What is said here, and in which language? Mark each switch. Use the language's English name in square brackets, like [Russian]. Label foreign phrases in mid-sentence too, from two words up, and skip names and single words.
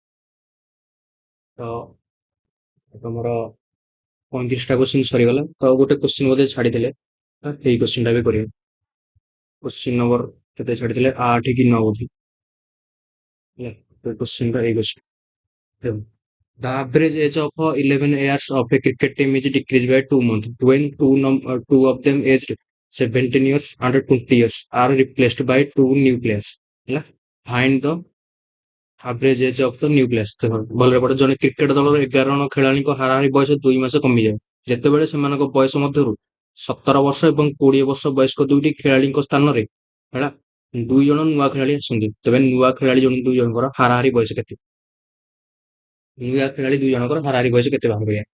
[Odia] ତ ତମର 35ଟା କୋଶ୍ଚିନ୍ ସରିଗଲା। ତ ଗୋଟେ କୋଶ୍ଚିନ୍ ବୋଧେ ଛାଡିଥିଲେ, ଏଇ କୋଶ୍ଚିନ୍ ଟା ବି କରିବା। କୋଶ୍ଚିନ୍ ନମ୍ବର କେତେ ଛାଡିଥିଲେ? 8 କି 9 ବୋଧେ, ହେଲା। ତ କୋଶ୍ଚିନ୍ ଟା ଏଇ କୋଶ୍ଚିନ୍। [English] The average age of 11 years of a cricket team is decreased by 2 months when two of them aged 17 years and 20 years are replaced by two new players, ହେଲା। Find the average age of the new players। [Odia] ଦେଖ ଭଲରେ ପଢ। ଜଣେ କ୍ରିକେଟ ଦଳର 11 ଜଣ ଖେଳାଳିଙ୍କ ହାରାହାରି ବୟସ 2 ମାସ କମିଯାଏ ଯେତେବେଳେ ସେମାନଙ୍କ ବୟସ ମଧ୍ୟରୁ 17 ବର୍ଷ ଏବଂ 20 ବର୍ଷ ବୟସ୍କ ଦୁଇଟି ଖେଳାଳିଙ୍କ ସ୍ଥାନରେ, ହେଲା, 2 ଜଣ ନୂଆ ଖେଳାଳି ଆସନ୍ତି। ତେବେ ନୂଆ ଖେଳାଳି 2 ଜଣଙ୍କର ହାରାହାରି ବୟସ କେତେ? ନୂଆ ଖେଳାଳି 2 ଜଣଙ୍କର ହାରାହାରି ବୟସ କେତେ ବାହାର କରିବା।